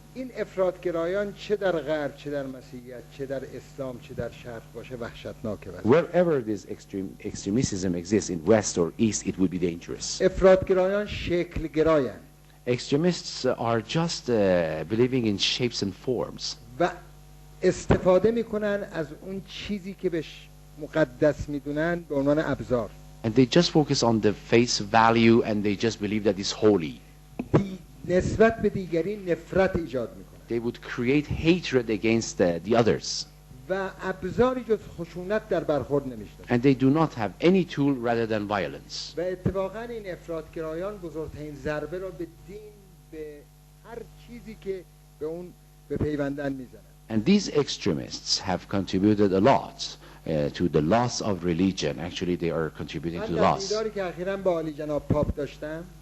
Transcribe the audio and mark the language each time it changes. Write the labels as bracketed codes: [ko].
[fa] این افراطگرایان چه در غرب چه در مسیحیت چه در اسلام چه در شرق باشه وحشتناکه. [en] Wherever this extremism exists in west or east, it would be dangerous. [fa] افراطگرایان شکلگرایان. [en] Extremists are just believing in shapes and forms. [fa] و استفاده میکنن از اون چیزی که بهش مقدس میدونن به عنوان ابزار. [en] And they just focus on the face value and they just believe that it's holy. [fa] نسبت به دیگری نفرت ایجاد میکنن. [en] They would create hatred against the others. [fa] و ابزاری جز خشونت در برخورد نمیشن. [en] And they do not have any tool rather than violence. [fa] و اتفاقا این افراطگرایان بزرگترین ضربه را به دین به هر چیزی که به اون به پیوندن میزنن. [en] And these extremists have contributed a lot to the loss of religion. Actually, they are contributing to the loss. [fa] من در دیداری که اخیراً با عالی جناب پاپ داشتم.